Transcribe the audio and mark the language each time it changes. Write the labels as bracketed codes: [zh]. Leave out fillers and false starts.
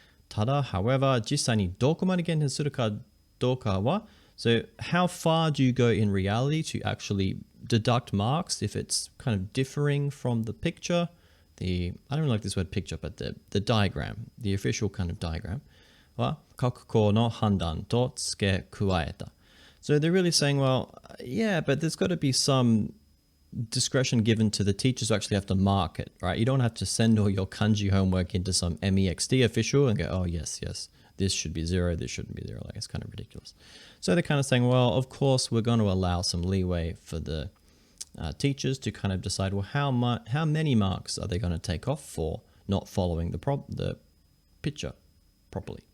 [en] Tada, however, [ja] 実際にどこまで減点するかどうかは [en] So how far do you go in reality to actually deduct marks if it's kind of differing from the picture? I don't like this word picture, but the diagram, the official kind of diagram. [ja] は各校の判断と付け加えた. [en] So they're really saying, well, yeah, but there's got to be some discretion given to the teachers who actually have to mark it, right? You don't have to send all your kanji homework into some MEXT official and go, oh, yes, this should be 0, this shouldn't be 0. Like, it's kind of ridiculous. So they're kind of saying, well, of course, we're going to allow some leeway for the teachers to kind of decide, well, how many marks are they going to take off for not following the picture properly?